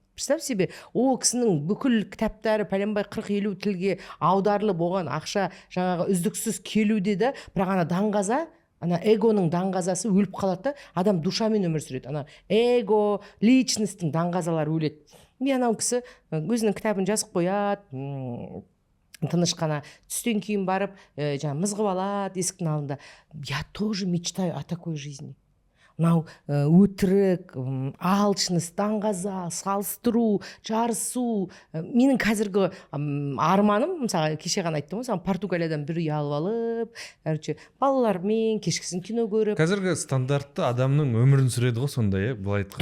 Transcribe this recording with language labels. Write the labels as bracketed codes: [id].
[ru] Представь себе, [kk] ол кісінің бүкіл кітаптары пәленбай 40-50 тілге аударылып, оған ақша жаңағы үздіксіз келуде да, бірақ ана даңғаза, ана эгоның даңғазасы өліп қалады да, адам душамен өмір сүреді. Ана эго, личностьтің даңғазалары өледі. Мен анау кісі өзінің кітабын жазып қояды, тыныш қана түстен кейін барып, жаңа мызғып алады есіктің алдында. [ru] Я тоже мечтаю о такой жизни. [kk] Мынау өтірік, алшыныс, даңғаза, салыстыру, жарысу. Менің қазіргі арманым, мысалы, кеше ғана айттым, мысалы, Португалиядан бір үй алып алып, балалармен кешкісін кино көріп. Қазіргі стандартты адамның өмірін сүреді ғой, сондай, былай айтқанда.